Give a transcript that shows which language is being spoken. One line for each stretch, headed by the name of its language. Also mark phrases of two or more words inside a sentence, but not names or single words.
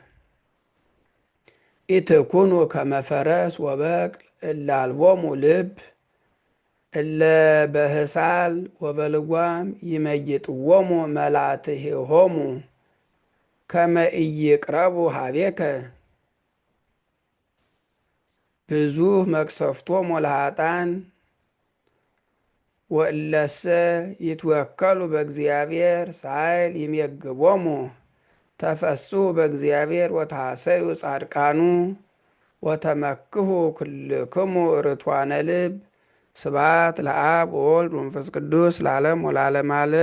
Geez: ኢትኩኑ ከመ ፈረስ ወበቅል እለ አልቦሙ ልብ እለ በህሳል ወበልጓም ይመይጥዎሙ መላትሒሆሙ ከመ ኢይቅረቡ ሀቤከ። ብዙኅ መቅሰፍቶሙ ለኃጥኣን ወእለሰ ይትወከሉ በእግዚአብሔር ሳይል ይሜግቦሙ። ተፈስሑ በእግዚአብሔር ወተሐሰዩ ጻድቃኑ ወተመክሑ ኩልክሙ ርቱዓነ ልብ። ስብሐት ለአብ ወወልድ ወመንፈስ ቅዱስ ለዓለም ወለዓለመ ዓለም።